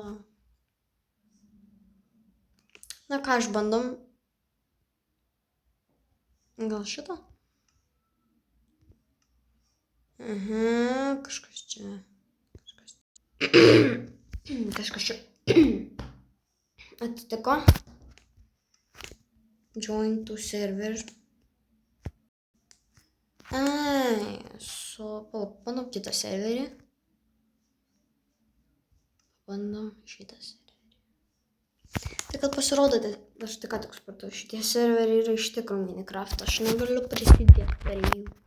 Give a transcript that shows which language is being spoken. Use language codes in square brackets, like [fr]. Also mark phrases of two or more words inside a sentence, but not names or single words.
[lt] Na ką, išbandom. Gal šitą? Kažkas čia. Kažkas čia. Atitiko. [en] Join to server. [lt] Bandom kitą serverį. Bandom šitą serverį. Tai kad pasirodo, aš tik ką tik supratau, šitie serveriai yra iš tikro Minecraft, aš negaliu prisidėti prie jų.